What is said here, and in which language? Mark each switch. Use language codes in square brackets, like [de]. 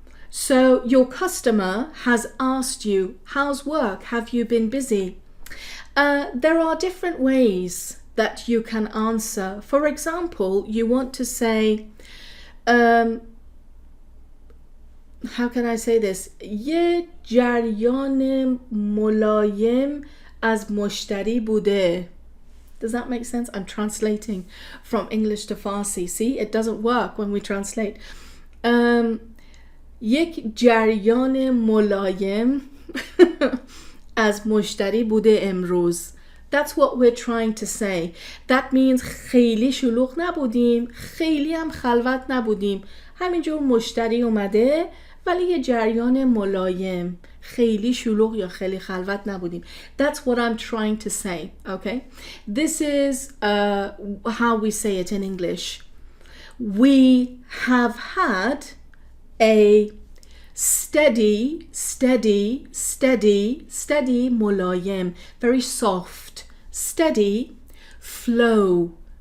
[en] So your customer has asked you, how's work? Have you been busy? There are different ways that you can answer. For example, you want to say, how can I say this? [fa] یه جریان ملایم از مشتری بوده. [en] Does that make sense? I'm translating from English to Farsi. See, it doesn't work when we translate. [fa] یک جریان ملایم از مشتری بوده امروز. [en] That's what we're trying to say. That means [fa] خیلی شلوغ نبودیم، خیلی هم خلوت نبودیم. همینجور مشتری اومده ولی یه جریان ملایم، خیلی شلوغ یا خیلی خلوت نبودیم. [en] That's what I'm trying to say, okay? This is how we say it in English. We have had a steady ملایم, very soft, steady flow.